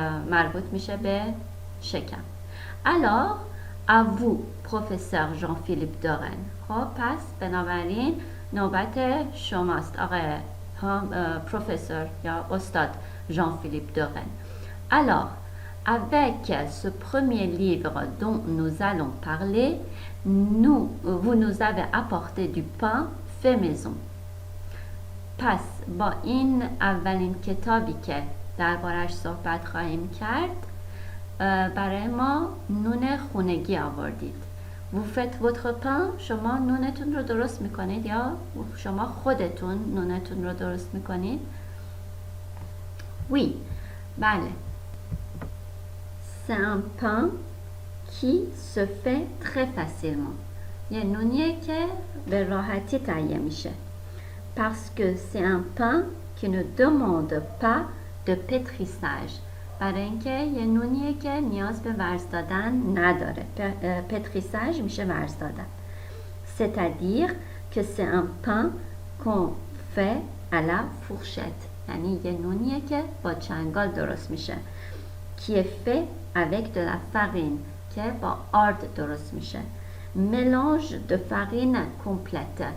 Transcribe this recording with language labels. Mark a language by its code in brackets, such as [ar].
[fa] مربوط میشه به شکم. [fr] Alors à vous [fa] پروفسور ژان فیلیپ دورن. خب پس بنابراین نوبت شماست آقای پروفسور یا استاد ژان فیلیپ دورن. [fr] Alors avec ce premier livre dont nous allons parler, vous nous avez apporté du pain fait maison. [fa] پس با این اولین کتابی که دربارش صحبت خواهیم کرد برای ما نون خونگی آوردید. [fr] Vous faites votre pain، [fa] شما نونتون رو درست میکنید یا شما خودتون نونتون رو درست میکنید؟ [fr] Oui، [fa] بله. [fr] C'est un pain qui se fait très facilement. [fa] یه نونیه که به راحتی تهیه میشه. [fr] Parce que c'est un pain qui ne demande pas de pétrissage. [fa] برای اینکه یه نونیه که نیاز به ورز دادن نداره. pétrissage میشه ورز دادن. [fr] C'est-à-dire que c'est un pain qu'on fait à la fourchette. [fa] یعنی یه نونیه که با چنگال درست میشه. [fr] Qui est fait avec de la farine. [fa] که با آرد درست میشه. [fr] Mélange de farine complète.